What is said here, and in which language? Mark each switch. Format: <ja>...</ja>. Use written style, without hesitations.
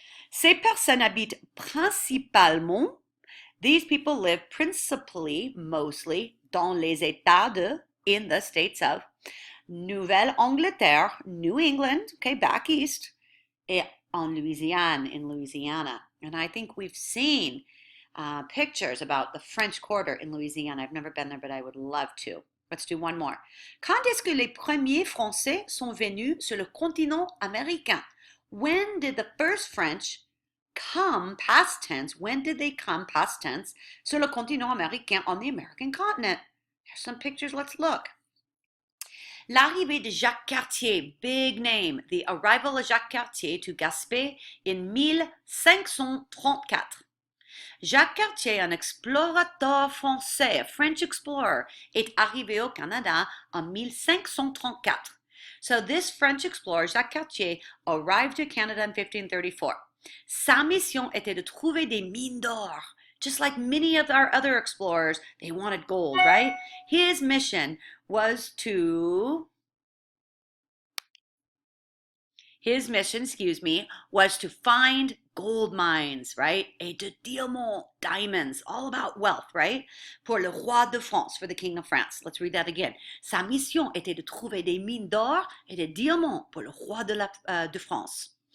<fr>Ces personnes habitent principalement,</fr> <en>these people live principally, mostly,</en> <fr>dans les États de,</fr> <en>in the states of Nouvelle-Angleterre, New England, okay, back east,</en> <fr>et en Louisiane,</fr> <en>in Louisiana. And I think we've seen pictures about the French Quarter in Louisiana. I've never been there, but I would love to. Let's do one more.</en> <fr>Quand est-ce que les premiers Français sont venus sur le continent américain?</fr> <en>When did the first French come, past tense, when did they come, past tense,</en> <fr>sur le continent américain,</fr> <en>on the American continent? Here's some pictures, let's look.</en> <fr>L'arrivée de</fr> <en>Jacques Cartier, big name, the arrival of Jacques Cartier to Gaspé in 1534.</en> <fr>Jacques Cartier, un explorateur français,</fr> <en>a French explorer,</en> <fr>est arrivé au Canada en 1534.</fr> <en>So this French explorer, Jacques Cartier, arrived to Canada in 1534.</en> <fr>Sa mission était de trouver des mines d'or.</fr> <en>Just like many of our other explorers, they wanted gold, right? His mission was to His mission, excuse me, was to find gold mines, right?</en> <fr>Et de diamants,</fr> <en>diamonds, all about wealth, right?</en> <fr>Pour le roi de France,</fr> <en>for the king of France. Let's read that again.</en> <fr>Sa mission était de trouver des mines d'or et de diamants pour le roi de France.</fr>